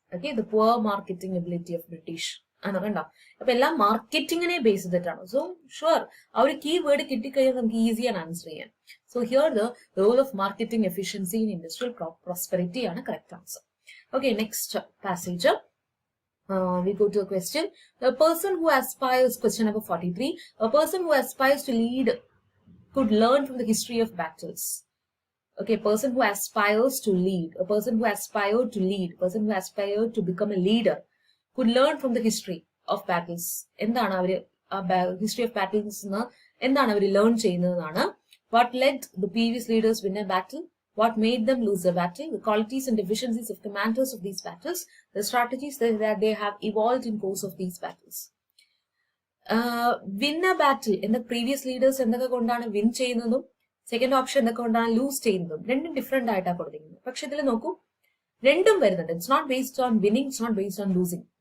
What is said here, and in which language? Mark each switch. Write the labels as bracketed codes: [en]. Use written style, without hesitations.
[ml] Okay, [en] the poor marketing ability of British [ml] ആണ്. കണ്ടോ? അപ്പൊ എല്ലാം മാർക്കറ്റിംഗിനെ ബേസ് ചെയ്തിട്ടാണ്. സോ ഷുവർ ആ ഒരു കീ വേർഡ് കിട്ടിക്കഴിഞ്ഞാൽ നമുക്ക് ഈസിയാണ് ആൻസർ ചെയ്യാൻ. [en] So here the role of marketing efficiency in industrial prosperity ആണ് correct answer. Okay, next passage. We go to a question. A person who aspires, question number 43. A person who aspires to lead could learn from the history of battles. Okay, a person who aspires to lead, a person who aspired to lead, a person who aspired to become a leader could learn from the history of battles. [ml] എന്താണ് അവര് history of battles എന്താണ് അവർ learn ചെയ്യുന്നതെന്നാണ്. [en] What led the previous leaders win a battle? What made them lose a battle? The qualities and deficiencies of commanders of these battles. The strategies that they have evolved in course of these battles. Win a battle in the previous leaders [ml] എന്തൊക്കെ കൊണ്ടാണ് win ചെയ്യുന്നതും second option എന്തൊക്കെ കൊണ്ടാണ് loose ചെയ്യുന്നതും രണ്ടും different ആയിട്ടാണ് കൊടുത്തിരിക്കുന്നത്. പക്ഷെ ഇതിൽ നോക്കൂ, രണ്ടും വരുന്നുണ്ട്. [en] It's not based on winning, it's not based on losing.